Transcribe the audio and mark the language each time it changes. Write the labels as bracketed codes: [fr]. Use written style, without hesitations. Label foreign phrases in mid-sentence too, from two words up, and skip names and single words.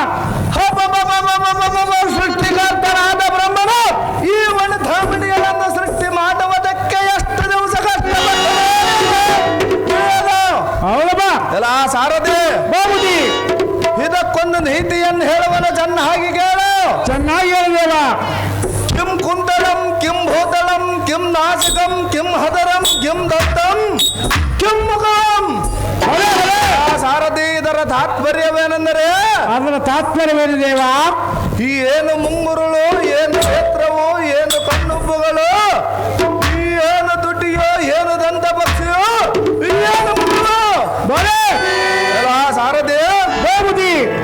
[kn] ಸೃಷ್ಟಿಕರ್ತನಾದ ಬ್ರಹ್ಮನು ಈ ವನಧಾಮಿಣಿಗಳನ್ನು ಸೃಷ್ಟಿ ಮಾಡುವುದಕ್ಕೆ ಎಷ್ಟು ದಿವಸ ಕಷ್ಟಪಟ್ಟರು? ಎಲ್ಲ ಸಾರದೆ ಬಾಬುಜಿ, ಇದಕ್ಕೊಂದು ನೀತಿಯನ್ನು ಹೇಳುವನು ಚೆನ್ನಾಗಿ ಕೇಳು. ಚೆನ್ನಾಗಿ ಹೇಳಿದೇವ. [sa] ಕಿಂ ಕುಂದಳಂ ಕಿಂ ಭೂತಳಂ ಕಿಂ ನಾಸಿಕಂ ಕಿಂ ಹದರಂ ಕಿಂ ದತ್ತಂ ಕಿಂ ಮುಖಂ. [kn] ಸಾರಥಿ, ಇದರ ತಾತ್ಪರ್ಯವೇನೆಂದರೆ? ಅದರ ತಾತ್ಪರ್ಯವೇನಿದೇವ? ಈ ಏನು ಮುಂಗುರುಳು, ಏನು ನೇತ್ರವು, ಏನು ಕಣ್ಣುಬ್ಬುಗಳು, ಈ ಏನು ತುಟಿಯೋ, ಏನು ದಂತ ಪಕ್ಷಿಯೋ, ಈ ಏನು ಮುಳ್ಳು ಸಾರಥಿ ಬಾಬುಜಿ.